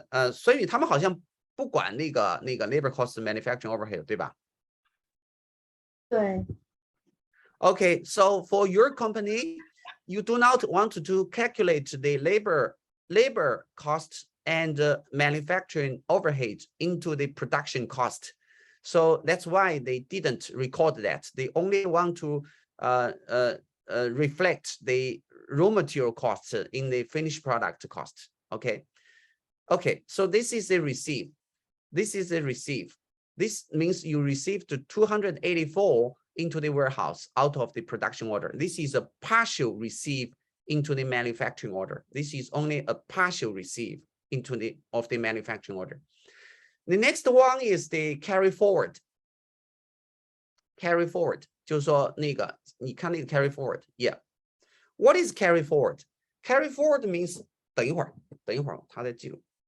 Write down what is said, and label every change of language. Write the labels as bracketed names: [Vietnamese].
[Chinese] 所以他们好像不管那个 labor cost manufacturing overhead， 对吧？对。 [English] Okay, so for your company, you do not want to calculate the labor cost and manufacturing overhead into the production cost. So that's why they didn't record that. They only want to reflect the raw material costs in the finished product cost. Okay. Okay, so this is a receive. This is a receive. This means you received 284 into the warehouse out of the production order. This is a partial receive into the manufacturing order. This is only a partial receive into the manufacturing order. The next one is the carry forward. [Chinese] Carry forward 就是说那个你看那个 carry forward. Yeah. [English] What is carry forward? Carry forward means [Chinese] 等一会儿他在记录。